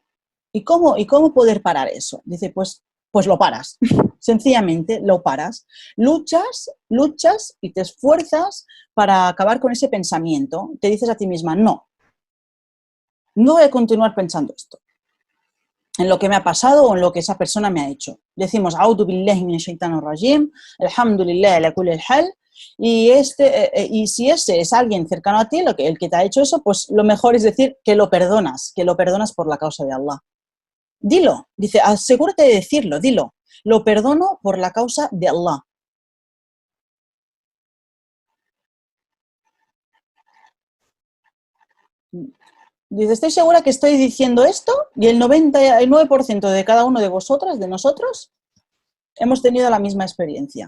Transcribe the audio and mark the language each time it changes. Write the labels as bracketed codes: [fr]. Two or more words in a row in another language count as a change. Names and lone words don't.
[es] ¿Y cómo poder parar eso? Dice, pues lo paras. Sencillamente lo paras. Luchas y te esfuerzas para acabar con ese pensamiento. Te dices a ti misma, no voy a continuar pensando esto, en lo que me ha pasado o en lo que esa persona me ha hecho. Decimos, [ar] أعوذ بالله من الشيطان الرجيم، الحمد لله على كل حال. [es] Y si ese es alguien cercano a ti, el que te ha hecho eso, pues lo mejor es decir que lo perdonas por la causa de Allah. Dilo, dice, asegúrate de decirlo, dilo. Lo perdono por la causa de Allah. Dice, estoy segura que estoy diciendo esto y el 99% de cada uno de vosotras, de nosotros, hemos tenido la misma experiencia.